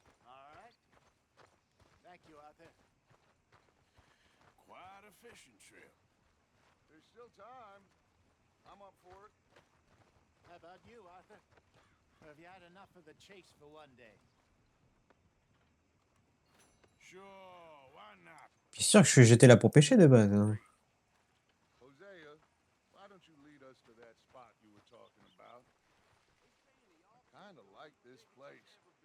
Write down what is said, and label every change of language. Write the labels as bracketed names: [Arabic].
[English] All right. Thank you, Arthur. Quite a fishing trip. There's still time. I'm up for it. How about you, Arthur? Or have you had enough of the chase for one day? Sure, why not? [French] Bien sûr que j'étais là pour pêcher de base, hein. [English] Hosea, why don't you lead us to that spot you were talking about? I kind of like this place.